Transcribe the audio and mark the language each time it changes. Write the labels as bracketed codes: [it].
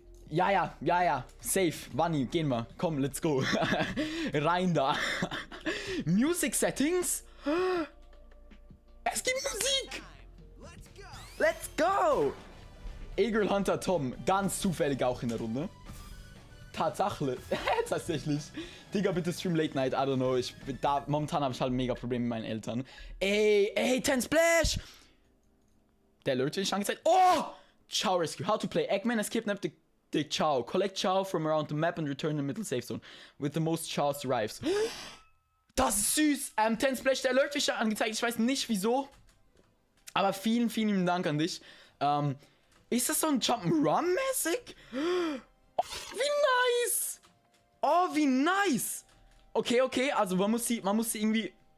[de] Ja. Safe. Wanni, gehen wir. Komm, [en] let's go. [de] Rein da. Music Settings. Es gibt Musik. [en] Let's go. [de] Eagle Hunter Tom. Ganz zufällig auch in der Runde. Tatsache. Tatsächlich. Digga, bitte stream Late Night. [en] I don't know. [de] Momentan habe ich halt mega Probleme mit meinen Eltern. Ey, 10 Splash. Der Alert ist angezeigt. [en] Oh! Chow Rescue. How to play. Eggman has kidnapped the Chow. Collect Chow from around the map and return the middle safe zone. With the most Chows derives. [de] Das ist süß. 10 Splash. Der Alert ist angezeigt. Ich weiß nicht wieso. Aber vielen, vielen lieben Dank an dich. Ist das so ein Jump'n'Run-mäßig? Oh, wie nice. Oh, wie nice. Okay. Also man muss sie irgendwie...